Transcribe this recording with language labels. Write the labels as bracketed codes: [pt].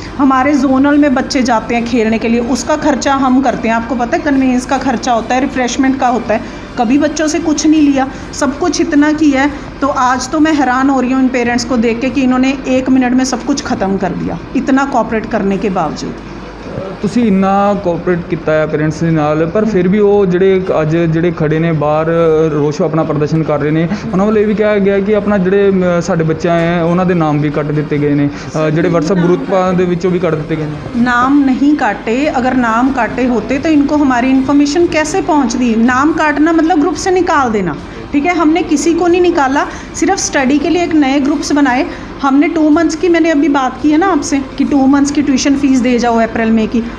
[hi] हमारे जोनल में बच्चे जाते हैं खेलने के लिए, उसका खर्चा हम करते हैं। आपको पता है कन्वेंस का खर्चा होता है, रिफ़्रेशमेंट का होता है, कभी बच्चों से कुछ नहीं लिया, सब कुछ इतना किया है। तो आज तो मैं हैरान हो रही हूँ इन पेरेंट्स को देख के कि इन्होंने 1 मिनट में सब कुछ ख़त्म कर दिया, इतना कोऑपरेट करने के बावजूद। [pa] ਤੁਸੀਂ ਇੰਨਾ ਕੋਆਪਰੇਟ ਕੀਤਾ ਹੈ ਪੇਰੈਂਟਸ ਦੇ ਨਾਲ, ਪਰ ਫਿਰ ਵੀ ਉਹ ਜਿਹੜੇ ਖੜੇ ਨੇ ਬਾਹਰ ਰੋਸ਼ ਆਪਣਾ ਪ੍ਰਦਰਸ਼ਨ ਕਰ ਰਹੇ ਨੇ, ਉਹਨਾਂ ਵੱਲੋਂ ਇਹ ਵੀ ਕਿਹਾ ਗਿਆ ਕਿ ਆਪਣਾ ਜਿਹੜੇ ਸਾਡੇ ਬੱਚੇ ਹੈ ਉਹਨਾਂ ਦੇ ਨਾਮ ਵੀ ਕੱਟ ਦਿੱਤੇ ਗਏ ਨੇ, ਜਿਹੜੇ WhatsApp ग्रुपों ਦੇ ਵਿੱਚੋਂ भी ਕੱਟ ਦਿੱਤੇ गए ਨੇ। [hi] नाम नहीं काटे, अगर नाम काटे होते तो इनको हमारी इन्फॉर्मेशन कैसे पहुंचती। नाम काटना मतलब ग्रुप से निकाल देना, ठीक है। हमने किसी को नहीं निकाला, सिर्फ स्टडी के लिए एक नए ग्रुप्स बनाए। हमने 2 मंथ्स की, मैंने अभी बात की है ना आपसे कि 2 मंथ्स की ट्यूशन फ़ीस दे जाओ अप्रैल में की।